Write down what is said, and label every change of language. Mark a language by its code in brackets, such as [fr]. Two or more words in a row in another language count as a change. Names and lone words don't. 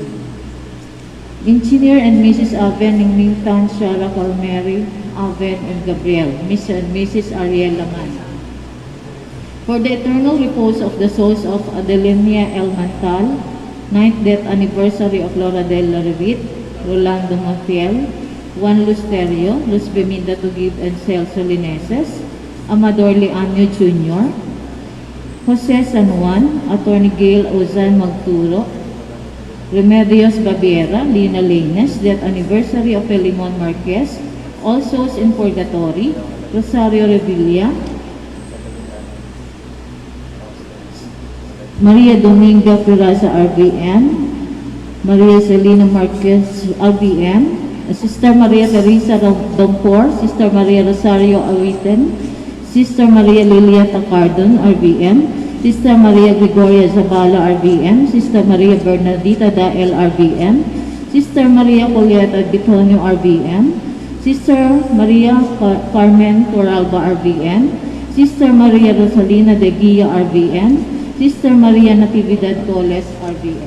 [en] Engineer and Mrs. Aven Ningtan Shara Calmeri, Aven and Gabriel, Mr. and Mrs. Ariel Laman. For the eternal repose of the souls of Adelenia El Mantal, 9th death anniversary of Laura Del Larivit, Rolando Montiel, Juan Lusterio, Luz Beminda Tugib and Celso Lineses, Amador Leanio Jr., Jose San Juan, Attorney Gail Ozan Magturo, Remedios Babiera, Lina Lanes, death anniversary of Elimon Marquez, All Souls in Purgatory, Rosario Revilla, Maria Dominga Peraza RBM, Maria Celina Marquez RBM, Sister Maria Teresa Dompor, Sister Maria Rosario Awiten, Sister Maria Lilia Tacardon RBM, Sister Maria Gregoria Zabala RBM, Sister Maria Bernardita Dael RBM, Sister Maria Julieta Bitonio RBM, Sister Maria Carmen Coralba RBM, Sister Maria Rosalina de Guia RBM, Sister Maria Natividad Toles RBM.